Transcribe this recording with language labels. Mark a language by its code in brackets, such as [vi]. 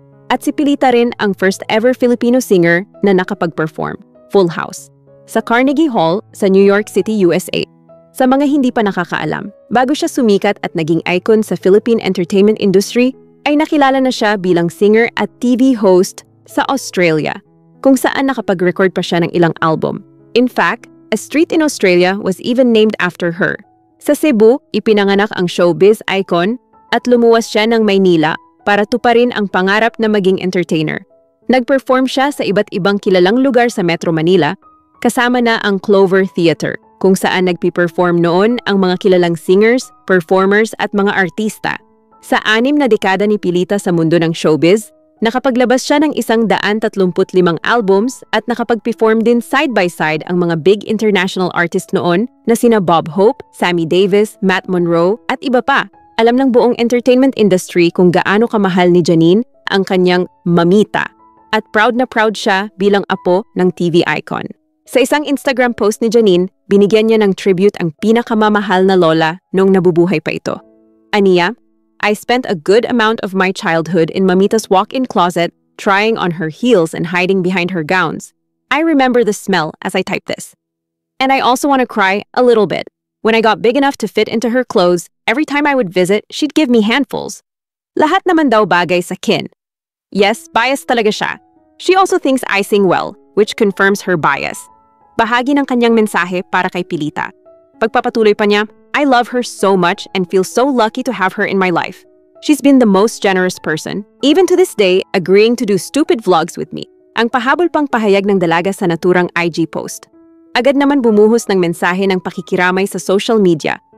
[tl] At si Pilita rin ang first ever Filipino singer na nakapag-perform, Full House, sa Carnegie Hall sa New York City, USA. Sa mga hindi pa nakakaalam, bago siya sumikat at naging icon sa Philippine entertainment industry, ay nakilala na siya bilang singer at TV host sa Australia, kung saan nakapag-record pa siya ng ilang album. [en] In fact, a street in Australia was even named after her. [tl] Sa Cebu, ipinanganak ang showbiz icon at lumuwas siya ng Maynila para tuparin ang pangarap na maging entertainer. Nag-perform siya sa iba't ibang kilalang lugar sa Metro Manila, kasama na ang Clover Theater, kung saan nagpi-perform noon ang mga kilalang singers, performers at mga artista. Sa 6 na dekada ni Pilita sa mundo ng showbiz, nakapaglabas siya ng 135 albums at nakapag-perform din side-by-side ang mga big international artist noon na sina Bob Hope, Sammy Davis, Matt Monroe at iba pa. Alam ng buong entertainment industry kung gaano kamahal ni Janine ang kanyang Mamita at proud na proud siya bilang apo ng TV icon. Sa isang Instagram post ni Janine, binigyan niya ng tribute ang pinakamamahal na lola nung nabubuhay pa ito. [en] Aniya, I spent a good amount of my childhood in Mamita's walk-in closet, trying on her heels and hiding behind her gowns. I remember the smell as I type this. And I also want to cry a little bit. When I got big enough to fit into her clothes, every time I would visit, she'd give me handfuls. [tl] Lahat naman daw bagay sa kin. Yes, biased talaga siya. [en] She also thinks I sing well, which confirms her bias. [tl] Bahagi ng kanyang mensahe para kay Pilita. Pagpapatuloy pa niya, [en] I love her so much and feel so lucky to have her in my life. She's been the most generous person, even to this day, agreeing to do stupid vlogs with me. [tl] Ang pahabol pang pahayag ng dalaga sa naturang IG post. Agad naman bumuhos ng mensahe ng pakikiramay sa social media.